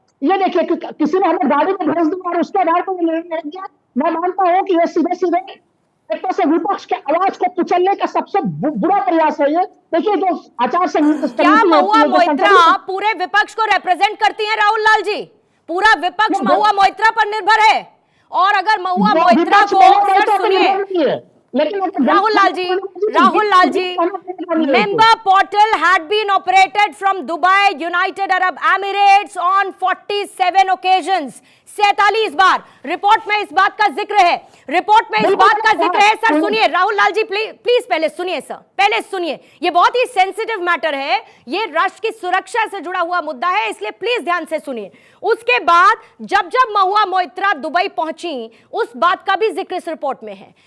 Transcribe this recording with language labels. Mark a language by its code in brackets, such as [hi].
[hi] ये देखिए, किसी ने हमें गाड़ी में भेज दिया और उसके आधार पर निर्णय लिया। मैं मानता हूँ कि ये सीधे सीधे एक तरह से विपक्ष के आवाज को कुचलने का सबसे बुरा प्रयास है ये। देखिए, जो आचार संहिता, क्या महुआ मोइत्रा पूरे विपक्ष को रिप्रेजेंट करती है? राहुल लाल जी, पूरा विपक्ष महुआ मोइत्रा पर निर्भर है। और अगर महुआ मोइत्रा को, सुनिए Rahul Lal ji, [en] member portal had been operated from Dubai, United Arab Emirates on 47 occasions. [hi] 47 bar report में इस बात का जिक्र है, रिपोर्ट में इस बात का जिक्र है। सर सुनिए, राहुल लाल जी प्लीज पहले सुनिए सर, पहले सुनिए। ये बहुत ही सेंसिटिव मैटर है, ये राष्ट्र की सुरक्षा से जुड़ा हुआ मुद्दा है, इसलिए प्लीज ध्यान से सुनिए। उसके बाद जब महुआ मोइत्रा दुबई पहुंची, उस बात का भी जिक्र इस रिपोर्ट में है।